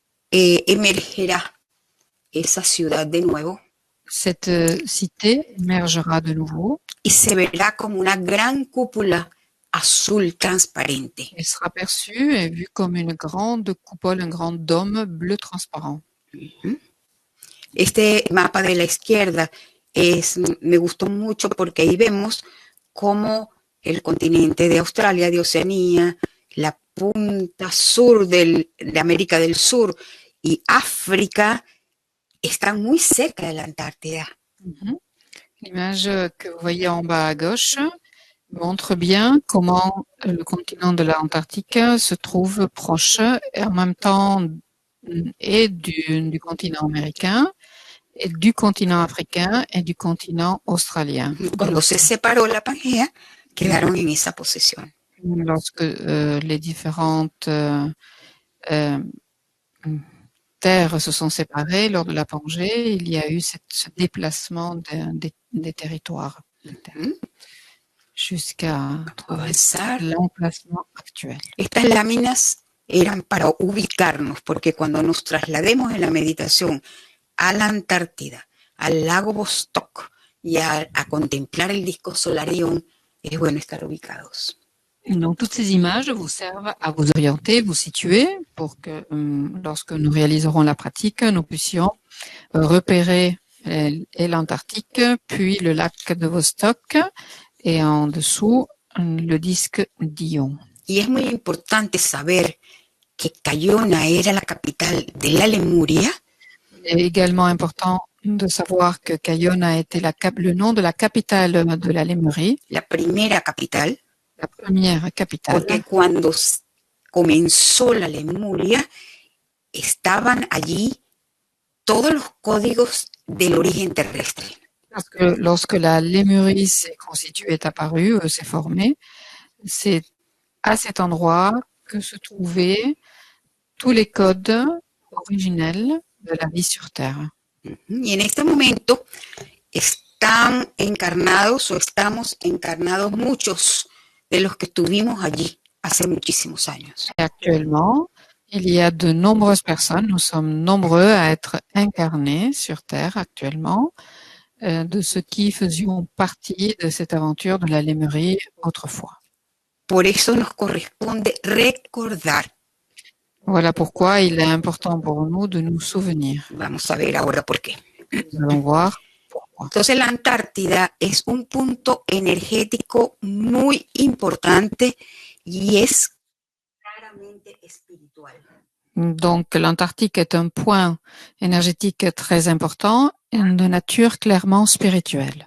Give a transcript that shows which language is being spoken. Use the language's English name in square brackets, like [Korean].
[Spanish] emergerá esa ciudad de nuevo [French] cette cité émergera de nouveau [Spanish] y se verá como una gran cúpula azul transparente. [French] et sera perçue et vue comme une grande coupole, un grand dôme bleu transparent. [Spanish] Este mapa de la izquierda me gustó mucho porque ahí vemos cómo el continente de Australia, de Oceanía, la punta sur de América del Sur y África están muy cerca de la Antártida. [French] L'image que vous voyez en bas à gauche montre bien comment le continent de l'Antarctique se trouve proche et en même temps et du continent américain, et du continent africain et du continent australien. [Spanish] Cuando se separó la Pangea, quedaron en esa posición. [French] Lorsque les différentes terres se sont séparées lors de la Pangée, il y a eu ce déplacement des territoires jusqu'à trouver l'emplacement actuel. [Spanish] Estas láminas eran para ubicarnos, porque cuando nos traslademos en la meditación a la Antártida, al lago Vostok y a contemplar el disco solar Ion, es bueno estar ubicados. [French] Donc, toutes ces images vous servent à vous orienter, vous situer pour que lorsque nous réaliserons la pratique, nous puissions repérer l'Antarctique, puis le lac de Vostok et en dessous le disque d'Ion. [Spanish] Y es muy importante saber que Cayona era la capital de la Lemuria. [French] Il est également important de savoir que Cayona était le nom de la capitale de la Lémurie, [Spanish] La primera capital, [French] la première capitale, [Spanish] porque cuando comenzó la Lemuria, estaban allí todos los códigos del origen terrestre. [French] parce que lorsque la Lémurie s'est constituée, est apparue, s'est formée, c'est à cet endroit que se trouvaient tous les codes originels de la vie sur Terre. [Spanish] Y en este momento están encarnados o estamos encarnados muchos de los que estuvimos allí hace muchísimos años. [French] Et actuellement, il y a de nombreuses personnes, nous sommes nombreux à être incarnés sur Terre actuellement, de ceux qui faisions partie de cette aventure de la Lémurie autrefois. [Spanish] Por eso nos corresponde recordar. [French] Voilà pourquoi il est important pour nous de nous souvenir. [Spanish] Vamos a ver ahora por qué. [French] Nous allons voir pourquoi. [Spanish] Entonces la Antártida es un punto energético muy importante y es claramente espiritual. [French] Donc l'Antarctique est un point énergétique très important et de nature clairement spirituelle.